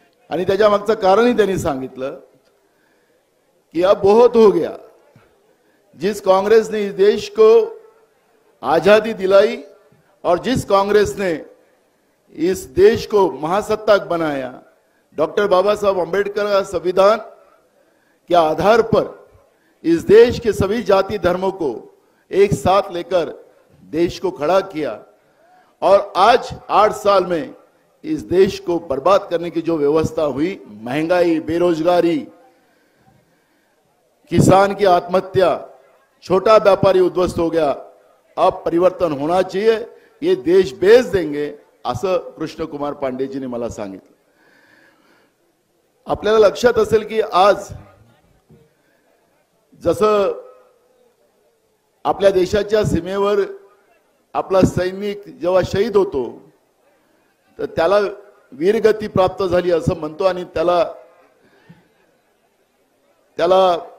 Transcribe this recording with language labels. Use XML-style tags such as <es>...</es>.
<mr>आणि त्याच्या मागचं कारणही त्यांनी सांगितलं कि</mr> <hi>अब बहुत हो गया. जिस कांग्रेस ने इस देश को आजादी दिलाई और जिस कांग्रेस ने इस देश को महासत्ताक बनाया, डॉक्टर बाबा साहब अम्बेडकर का संविधान के आधार पर इस देश के सभी जाति धर्मों को एक साथ लेकर देश को खड़ा किया, और आज 8 साल में इस देश को बर्बाद करने की जो व्यवस्था हुई, महंगाई, बेरोजगारी, किसान की आत्महत्या, छोटा व्यापारी उद्ध्वस्त हो गया, अब परिवर्तन होना चाहिए, ये देश बेच देंगे</hi> <mr>असं कृष्णकुमार पांडेजींनी मला सांगितलं. आपल्याला लक्षात असेल की आज जसं आपल्या देशाच्या सीमेवर आपला सैनिक जेव्हा शहीद होतो तर त्याला वीरगती प्राप्त झाली असं म्हणतो, आणि त्याला</mr>